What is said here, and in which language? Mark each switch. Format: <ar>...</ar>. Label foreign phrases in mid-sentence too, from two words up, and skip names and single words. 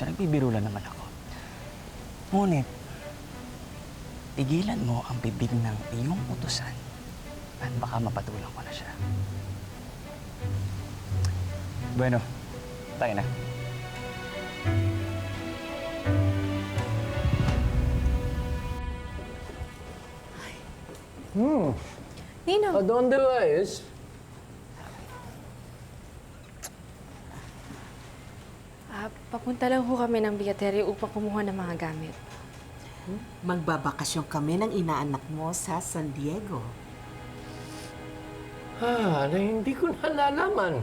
<tl>Nagbibiro lang naman ako. Ngunit, tigilan mo ang bibig ng iyong utusan at baka mapatulang ko na siya. Bueno, tayo na. Ninong,</tl> <es>¿A dónde vas?</es> <tl>papunta lang ho kami ng biyaterya upang kumuha ng mga gamit. Magbabakasyon kami ng inaanak mo sa San Diego. Na hindi ko nalalaman.</tl>